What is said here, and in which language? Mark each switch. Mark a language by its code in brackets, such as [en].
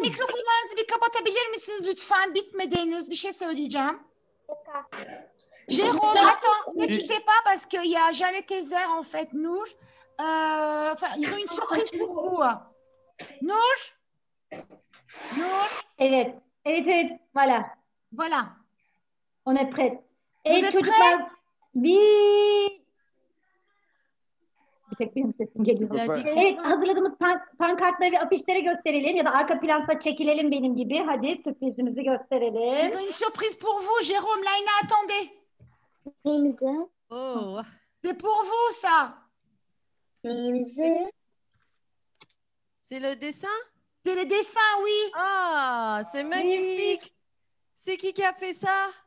[tr] mikrofonlarınızı bir kapatabilir misiniz lütfen? Bitmedi henüz. Bir şey söyleyeceğim. [fr] Jérôme, attends, ne quittez pas parce qu'il y a Jeannette Tezer, en fait, Nour. Enfin, ils ont une surprise pour vous. Nour? Nour? [tr] Evet. Evet. [fr] Voilà. Voilà. On est prêt. Vous [tr] Evet [fr] êtes [tr] çocuklar. Bir tek benim sesim geliyor. Evet, hazırladığımız pankartları ve afişleri gösterelim ya da arka planda çekilelim benim gibi. Hadi sürprizimizi gösterelim. [fr] Ils ont une surprise pour vous, Jérôme. Laïna, attendez. Oh. C'est pour vous, ça. C'est le dessin? C'est les dessins, oui. Ah, c'est magnifique. C'est qui a fait ça?